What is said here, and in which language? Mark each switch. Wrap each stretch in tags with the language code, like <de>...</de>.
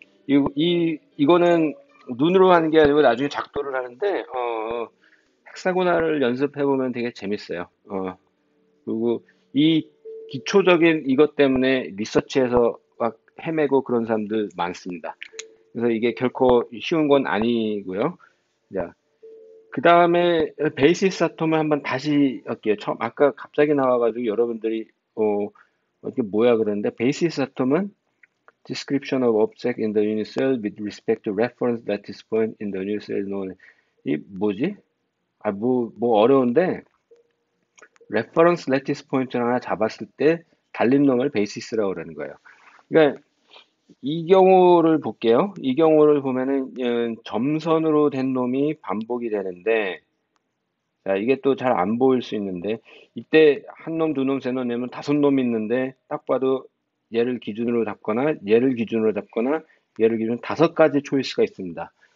<ko>이거는 눈으로 하는 게 아니고 나중에 작도를 하는데, 헥사고나를 연습해보면 되게 재밌어요. 그리고 이 기초적인 이것 때문에 리서치에서 막 헤매고 그런 사람들 많습니다. 그래서 이게 결코 쉬운 건 아니고요. 자, 그 다음에 베이시스 아톰을 한번 다시 할게요.</ko> <en>아까 갑자기 나와가지고 여러분들이, 이게 뭐야 그러는데, 베이시스 아톰은 description of object in the unit cell with respect to reference lattice point in the unit cell known.</en> <ko>이 뭐지? 뭐 어려운데, reference lattice point 를 하나 잡았을 때 달린 놈을 베이시스라고 그러는 거예요. 그러니까 이 경우를 볼게요. 이 경우를 보면은 점선으로 된 놈이 반복이 되는데, 자, 이게 또 잘 안 보일 수 있는데, 이때 한 놈, 두 놈, 세 놈 내면 다섯 놈 있는데, 딱 봐도 얘를 기준으로 잡거나, 얘를 기준으로 잡거나, 얘를 기준으로 다섯 가지 초이스가 있습니다.</ko>